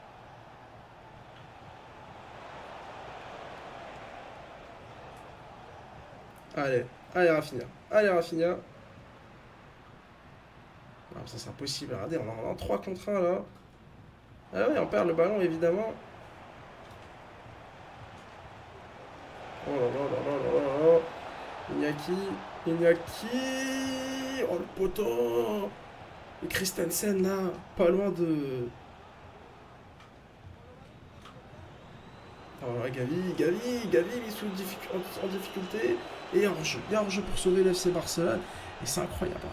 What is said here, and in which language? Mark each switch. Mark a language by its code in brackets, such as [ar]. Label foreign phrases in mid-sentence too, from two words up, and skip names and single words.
[fr] Allez, allez Rafinha. Allez Rafinha. Non, ça c'est impossible. Regardez, on a un 3 contre 1 là. Ah ouais, on perd le ballon évidemment. Oh là là là là là là. Iñaki. Oh le poteau. Et Christensen là, pas loin de... Alors là, Gavi, il est en difficulté. Et il y a un jeu pour sauver l'FC Barcelone. Et c'est incroyable, hein.